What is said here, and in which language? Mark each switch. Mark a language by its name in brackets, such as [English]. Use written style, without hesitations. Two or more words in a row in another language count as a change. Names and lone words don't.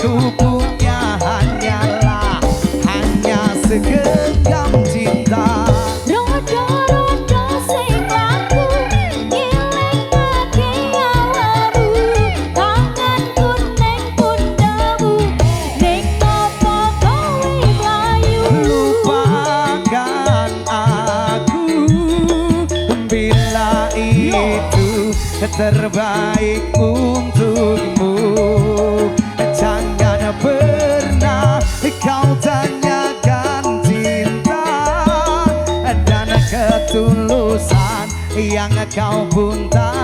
[Indonesian] punya hanyalah hanya segenggam cinta. [Javanese] Rodo-rodo sing laku nyelengake awamu, tanganku ning pundamu, ning apa kowe mlayu. [Indonesian] Lupakan aku bila itu terbaik untukmu. Jangan pernah kau tanyakan cinta dan ketulusan yang kau pun tak